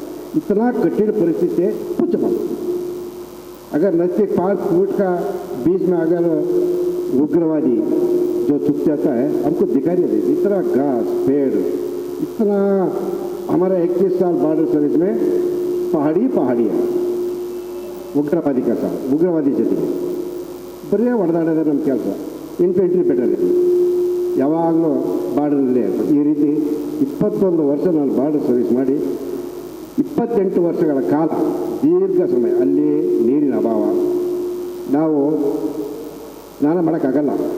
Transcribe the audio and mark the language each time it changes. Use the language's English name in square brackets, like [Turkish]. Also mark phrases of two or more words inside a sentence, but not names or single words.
[Hindi] इतना कठिन परिस्थिति है, कुछ मत. अगर नज़दीक 5 फुट का बीच में अगर उग्रवादी जो छुप जाता है हमको दिखाई नहीं देती. इतना घास पेड़, इतना हमारा 21 साल [English] border service [Hindi] में पहाड़ी है. उग्रवादी का साथ उग्रवादी [Kannada] ಜೊತೆಗೆ ಬರೀ ಹೊಡೆದಾಡೋದೇ ನಮ್ಮ ಕೆಲಸ. [English] infantry battalion [Kannada] ಯಾವಾಗಲೂ ಬಾರ್ಡರ್ನಲ್ಲೇ ಇರ್ತದೆ. ಈ ರೀತಿ 21 ವರ್ಷ ನಾನು [English] border service [Kannada] ಮಾಡಿ 28 ವರ್ಷಗಳ ಕಾಲ ದೀರ್ಘ ಸಮಯ ಅಲ್ಲಿ ನೀರಿನ ಅಭಾವ. ನಾವು ಸ್ನಾನ ಮಾಡೋಕ್ಕಾಗಲ್ಲ.